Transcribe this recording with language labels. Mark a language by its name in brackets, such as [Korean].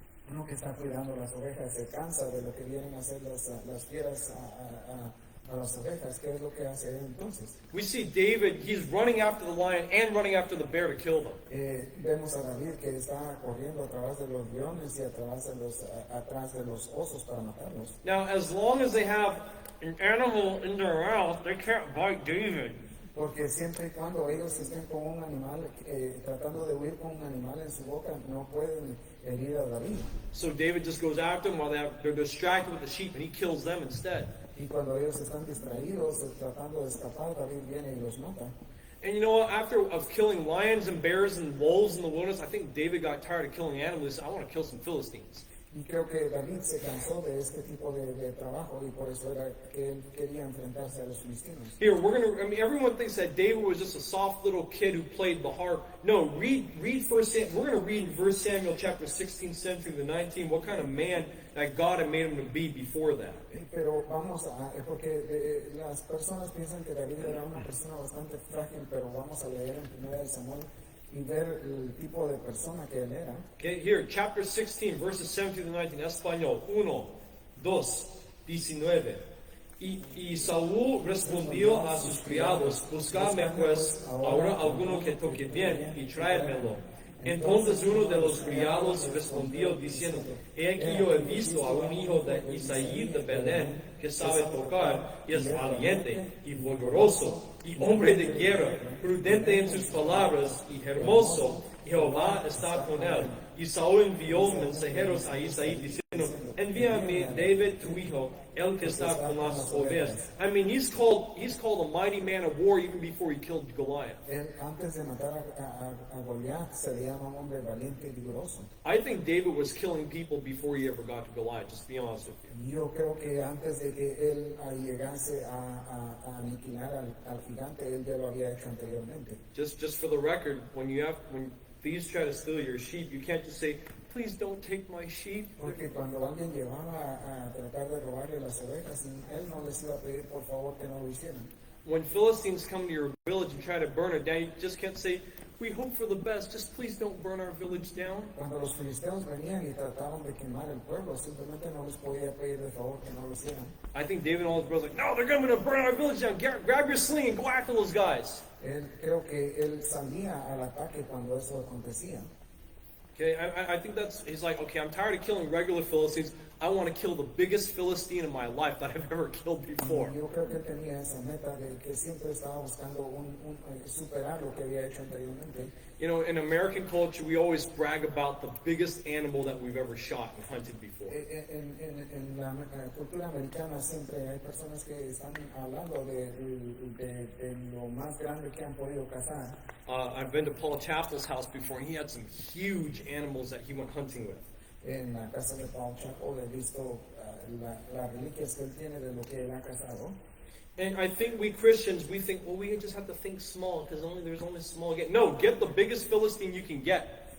[Spanish] Uno que está cuidando las ovejas se cansa de lo que vienen a hacer las fieras a las ovejas. ¿Qué es lo que hace él entonces? [English] We see David, he's running after the lion and running after the bear to kill them. [Spanish] Vemos a David que está corriendo a través de los leones y atrás de los osos para matarlos. [English] Now, as long as they have an animal in their mouth, they can't bite David. [Spanish] Porque siempre y cuando ellos estén con un animal, tratando de huir con un animal en su boca, no pueden herir a David. [English] So David just goes after them while they're distracted with the sheep, and he kills them instead. [Spanish] Y cuando ellos están distraídos, tratando de escapar, David viene y los mata. [English] And you know what? After of killing lions and bears and wolves in the wilderness, I think David got tired of killing animals. He said, I want to kill some Philistines. [Spanish] Y creo que David se cansó de este tipo de trabajo y por eso era que él quería enfrentarse a los filistinos. [English] Here, everyone thinks that David was just a soft little kid who played the harp. No, read first Samuel. We're going to read in 1 Samuel chapter 16, 17 to 19, what kind of man that God had made him to be before that. [Spanish] Pero porque las personas piensan que David era una persona bastante frágil, pero vamos a leer en 1 Samuel y ver el tipo de persona que él era. [English] Okay, here, chapter 16, verses 17 to 19, español. 1, 2, 19. [Spanish] Y Saúl respondió a sus criados, buscadme pues ahora alguno que toque bien y tráemelo. Entonces uno de los criados respondió diciendo, he aquí yo he visto a un hijo de Isaí de Belén que sabe tocar y es valiente y vigoroso y hombre de guerra, prudente en sus palabras y hermoso, y Jehová está con él. Y Saúl envió mensajeros a Isaí diciendo, envíame David tu hijo. El que está con las ovejas. [English] I mean, he's called a mighty man of war even before he killed Goliath. [Spanish] Él, antes de matar a Goliat, se le llama un hombre valiente y vigoroso. [English] I think David was killing people before he ever got to Goliath, just to be honest with you. [Spanish] Yo creo que antes de que él llegase a aniquilar al gigante, él ya lo había hecho anteriormente. [English] Just for the record, when thieves try to steal your sheep, you can't just say, please don't take my sheep. [Spanish] Porque cuando alguien llevaba a tratar de robarle las ovejas, él no les iba a pedir por favor que no lo hicieran. [English] When Philistines come to your village and try to burn it down, you just can't say, we hope for the best, just please don't burn our village down. [Spanish] Cuando los filisteos venían y trataban de quemar el pueblo, simplemente no les podía pedir de favor que no lo hicieran. [English] I think David and all his brothers are like, no, they're going to burn our village down. Grab your sling and go after those guys. [Spanish] Creo que él salía al ataque cuando eso acontecía. [English] Okay, I think he's like, okay, I'm tired of killing regular Philistines. I want to kill the biggest Philistine in my life that I've ever killed before. [Spanish] Yo creo que él tenía esa meta de que siempre estaba buscando superar lo que había hecho anteriormente. [English] You know, in American culture, we always brag about the biggest animal that we've ever shot and hunted before. [Spanish] En la cultura americana siempre hay personas que están hablando de lo más grande que han podido cazar. [English] I've been to Paul Chappell's house before, and he had some huge animals that he went hunting with. [Spanish] En la casa de Paul Chappell he visto las reliquias que él tiene de lo que él ha cazado. [English] And I think we Christians, we think, well, we just have to think small because there's only small. No, get the biggest Philistine you can get.